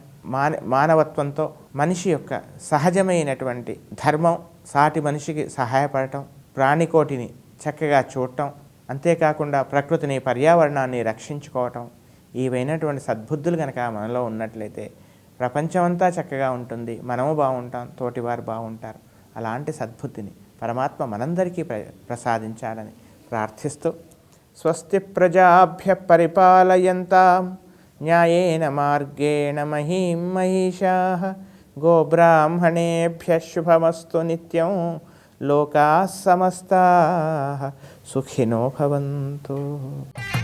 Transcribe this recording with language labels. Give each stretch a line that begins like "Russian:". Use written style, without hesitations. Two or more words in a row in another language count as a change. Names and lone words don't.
Telugu: మానవత్వంతో మనిషి యొక్క సహజమైనటువంటి ధర్మం, సాటి మనిషికి సహాయపడటం, ప్రాణికోటిని చక్కగా చూడటం, అంతేకాకుండా ప్రకృతిని, పర్యావరణాన్ని రక్షించుకోవటం, ఇవైనటువంటి సద్బుద్ధులు కనుక మనలో ఉన్నట్లయితే ప్రపంచమంతా చక్కగా ఉంటుంది, మనము బాగుంటాం, తోటివారు బాగుంటారు. అలాంటి సద్బుద్ధిని పరమాత్మ మనందరికీ ప్రసాదించాలని ప్రార్థిస్తూ
Sanskrit: స్వస్తి ప్రజాభ్య పరిపాలయంతాం న్యాయేన మార్గేణ మహీం మహిషాః గోబ్రాహ్మణేభ్యః శుభమస్తు నిత్యం లోకాః సమస్తాః సుఖినో భవంతు.